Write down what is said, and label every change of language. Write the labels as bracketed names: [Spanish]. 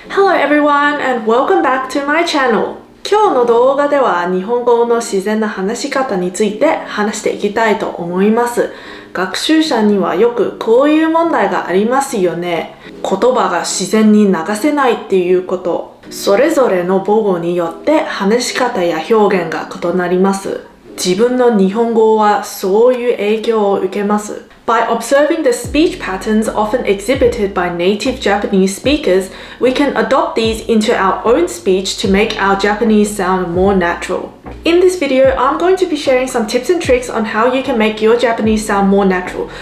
[English] Hello everyone and welcome back to my channel. [Japanese] 今日の動画では日本語の自然な話し方について話していきたいと思います。学習者にはよくこういう問題がありますよね。言葉が自然に流せないっていうこと。それぞれの母語によって話し方や表現が異なります。自分の日本語はそういう影響を受けます。 [English] By observing the speech patterns often exhibited by native Japanese speakers, we can adopt these into our own speech to make our Japanese sound more natural. In this video, I'm going to be sharing some tips and tricks on how you can make your Japanese sound more natural.